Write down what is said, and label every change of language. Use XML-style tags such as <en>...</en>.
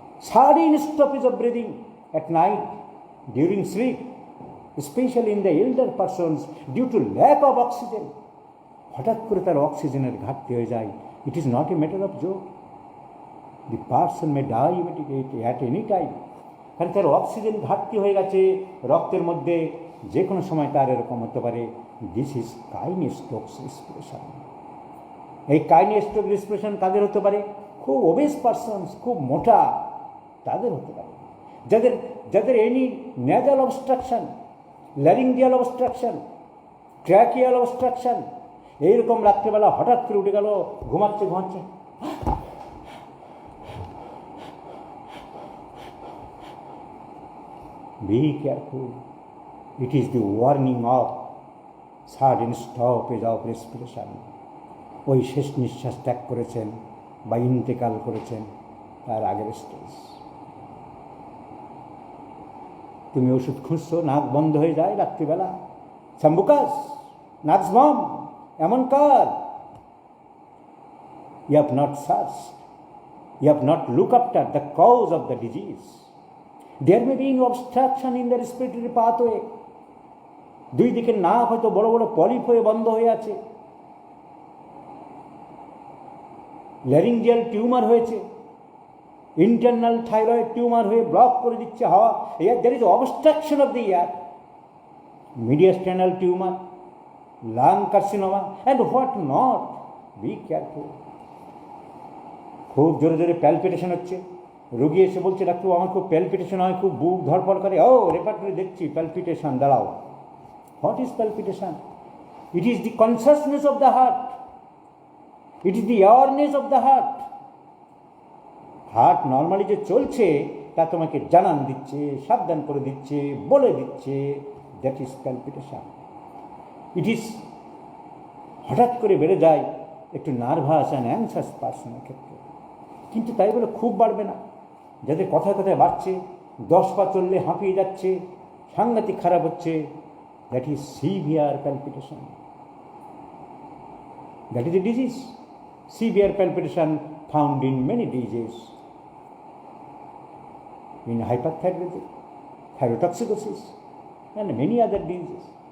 <en>Sudden stoppage of breathing at night during sleep, especially in the elder persons due to lack of oxygen.</en> <bn>হঠাৎ করে তার অক্সিজেনের ঘাটতি হয়ে যায়।</bn> <en>It is not a matter of joke, the person may die immediately at any time.</en> <bn>কারণ তার oxygen ঘাটতি হয়ে গেছে রক্তের মধ্যে, যে কোনো সময় তার এরকম হতে পারে।</bn> <en>This is Cheyne Stokes respiration.</en> <bn>এই কাইনেস্ট্রোক রেসপিরেশন কাদের হতে পারে? খুব ওবেস পারসনস, খুব মোটা, তাদের হতে পারে। যাদের any nasal obstruction, ল্যারিঙ্গিয়াল obstruction, tracheal obstruction, এইরকম রাত্রিবেলা হঠাৎ করে উঠে গেল, ঘুমাচ্ছে,</bn> <en>be careful. It is the warning of sudden stoppage of respiration.</en> <bn>ওই শেষ নিঃশ্বাস ত্যাগ করেছেন বা ইন্তেকাল করেছেন, তার আগের স্টেজ। তুমি ওষুধ খুঁজছো, নাক বন্ধ হয়ে যায় রাত্রিবেলা, সাম্বুকাস, নাক্সবম, এমন কার,</bn> <en>you have not searched, you have not looked after the cause of the disease. There may be an obstruction in the respiratory pathway.</en> <bn>দুই দিকের নাক হয়তো বড় বড় পলিপ হয়ে বন্ধ হয়ে আছে, ল্যারিঞ্জিয়াল টিউমার হয়েছে, ইন্টারনাল থাইরয়েড টিউমার হয়ে ব্লক করে দিচ্ছে হাওয়া।</bn> <en>there is obstruction of the air, mediastinal tumor, lung carcinoma and what not. Be careful.</en> <bn>খুব জোরে জোরে প্যালপিটেশন হচ্ছে, রোগী এসে বলছে ডাক্তার আমার খুব প্যালপিটেশন হয়, খুব বুক ধরপড় করে। রেপার্টরি দেখছি প্যালপিটেশন, দাঁড়াও।</bn> <en>What is palpitation? It is the consciousness of the heart, it is the awareness of the heart.</en> <bn>Heart normally যে চলছে তা তোমাকে জানান দিচ্ছে, সাবধান করে দিচ্ছে, বলে দিচ্ছে,</bn> <en>That is palpitation.</en> <bn>It is হঠাৎ করে বেড়ে যায় একটু নার্ভাস অ্যান্ড অ্যাংশাস পার্সনের ক্ষেত্রে, কিন্তু তাই বলে খুব বাড়বে না। যাদের কথায় কথায় বাড়ছে, 10 পা চললে হাঁপিয়ে যাচ্ছে, সাংঘাতিক খারাপ হচ্ছে,</bn> <en>That is severe palpitation. That is a disease. Severe palpitation found in many diseases, in hyperthyroidism, thyrotoxicosis, and many other diseases.</en>